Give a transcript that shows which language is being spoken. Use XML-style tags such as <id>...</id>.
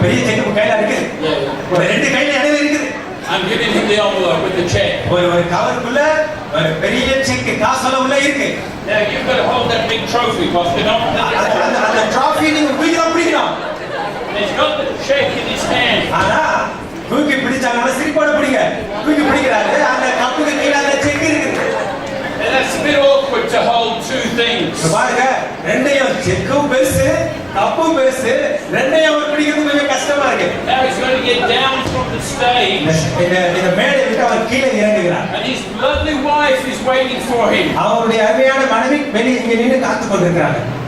<ta>பெரிய செக் கையில இருக்குது, ஒரு ரெண்டு கையில இடையில இருக்குது.</ta> <en>I'm giving him the envelope with the check.</en> <ta>ஒரு கவருக்குள்ள ஒரு பெரிய செக் காசோல உள்ள இருக்கு.</ta> <en>Now you've got to hold that big trophy, Oscar.</en> <ta>அந்த டிராஃபி நீங்க பிடிக்கணும்.</ta> <en>He's got the check in his hand.</en> <ta>ஆனா தூக்கி பிடிச்சாங்க, சிரிப்போட பிடிங்க. தூக்கி பிடிக்கிறாரு, அந்த கப்புக்கு கீழே அந்த செக் இருக்குது.</ta> <en>And that's a bit awkward to hold two things.</en> <ta>பாருங்க, ரெண்டையும் செக்கும் பெருசு, கப்பும் பெருசு, ரெண்டையும் அவர் பிடிக்கிறது கொஞ்சம் கஷ்டமா இருக்கு.</ta> <en>Now he's going to get down from the stage.</en> <ta>இந்த மேடை விட்டு அவர் கீழே இறங்குகிறார்.</ta> <en>And his lovely wife is waiting for him.</en> <ta>அவருடைய அருமையான மனைவி வெளியே இங்க நின்று காத்து கொண்டிருக்கிறாங்க.</ta>